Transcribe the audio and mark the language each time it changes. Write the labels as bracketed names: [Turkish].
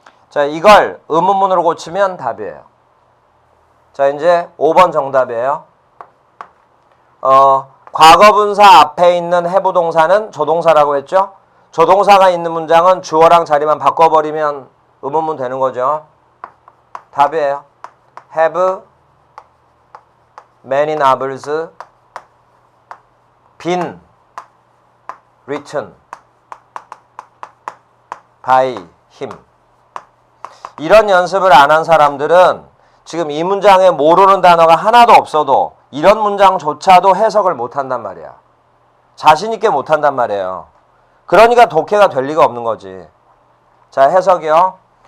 [Korean] 자, 이걸 의문문으로 고치면 답이에요. 자, 이제 5번 정답이에요. 과거분사 앞에 있는 have 동사는 조동사라고 했죠? 조동사가 있는 문장은 주어랑 자리만 바꿔버리면 의문문 되는 거죠. 답이에요. [English] have many novels been written by him. [Korean] 이런 연습을 안 한 사람들은 지금 이 문장에 모르는 단어가 하나도 없어도 이런 문장조차도 해석을 못한단 말이야. 자신 있게 못한단 말이에요. 그러니까 독해가 될 리가 없는 거지. 자, 해석이요.